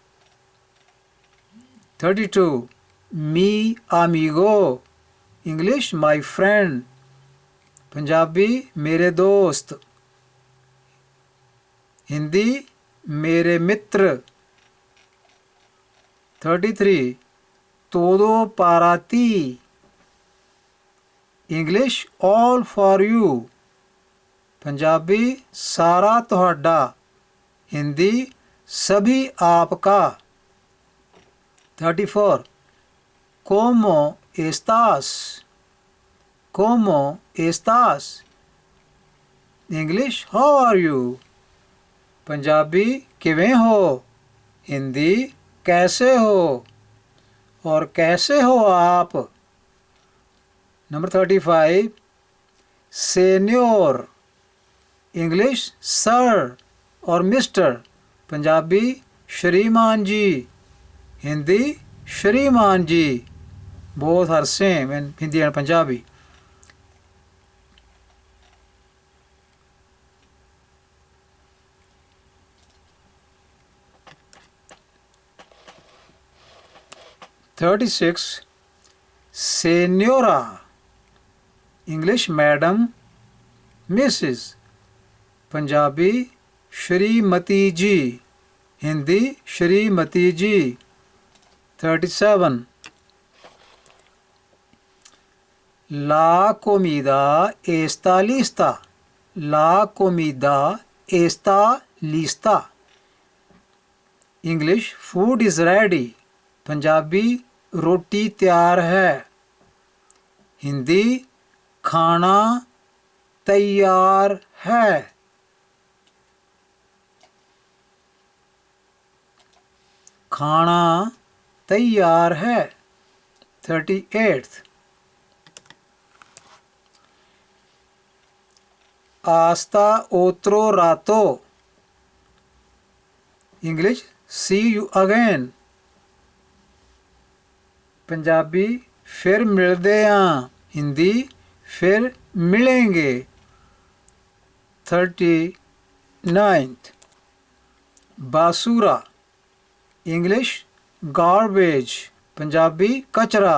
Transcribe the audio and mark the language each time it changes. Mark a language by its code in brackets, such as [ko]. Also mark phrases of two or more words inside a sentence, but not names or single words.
[es] 32 mi amigo. [hi] इंग्लिश [en] my friend. [hi] पंजाबी मेरे दोस्त। हिंदी मेरे मित्र। [es] 33 todo para ti। [en] English all for you. [pa] ਪੰਜਾਬੀ ਸਾਰਾ ਤੁਹਾਡਾ। [hi] हिंदी सभी आपका। [es] 34 como estás। como estás। [en] English how are you. [pa] ਪੰਜਾਬੀ ਕਿਵੇਂ ਹੋ। [hi] हिंदी कैसे हो और कैसे हो आप। [es] नंबर 35 सेनियोर। [hi] इंग्लिश सर और मिस्टर। पंजाबी श्रीमान जी। हिंदी श्रीमान जी। [en] both are same in Hindi and Punjabi. [es] "36 Senora। [en] English madam missus. [pa] ਪੰਜਾਬੀ ਸ਼੍ਰੀਮਤੀ ਜੀ। [hi] हिंदी श्रीमती जी। [es] 37 La comida está lista। La comida está lista। [en] English food is ready। [pa] ਪੰਜਾਬੀ ਰੋਟੀ ਤਿਆਰ ਹੈ। [hi] हिंदी खाना तैयार है। खाना तैयार है। [es] 38 hasta otro rato। [en] English see you again। [pa] ਪੰਜਾਬੀ ਫਿਰ ਮਿਲਦੇ ਆਂ। [hi] हिंदी फिर मिलेंगे। 39 बासूरा। इंग्लिश गार्बेज। पंजाबी कचरा।